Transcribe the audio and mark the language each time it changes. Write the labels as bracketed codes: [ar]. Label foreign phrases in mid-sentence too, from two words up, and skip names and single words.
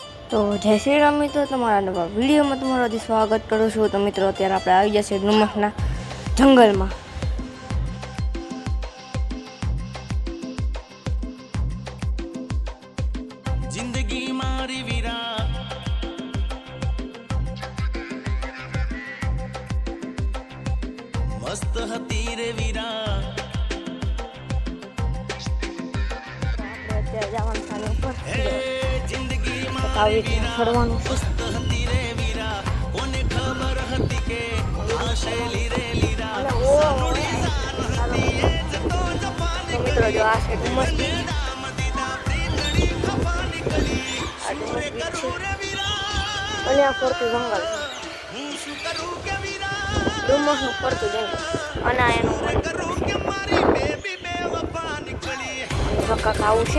[gu] તો જય શ્રી રામ મિત્રો, તમારા નવા વિડીયોમાં તમારું સ્વાગત કરું છું। તો મિત્રો અત્યારે આપણે આવી ગયા છીએ ડુમસના જંગલમાં। જિંદગી મારી વીરા મસ્ત હતી રે વીરા અત્યારે જવાનું ચાલુ ઉપર जिंदगी આવી રીતે ફરવાનું છે। મસ્ત હતી રે વીરા કોને ખબર હતી કે આશેલી રે લીરા સાનુડી જાન હતી એ જતો જપાન તો મિત્રો જો આ છે ડુમસ બીચ। આ ડુમસ બીચ છે અને આ ફરતું જંગલ છે, ડુમસનું ફરતું જંગલ અને આ એનું કાંક આવું છે।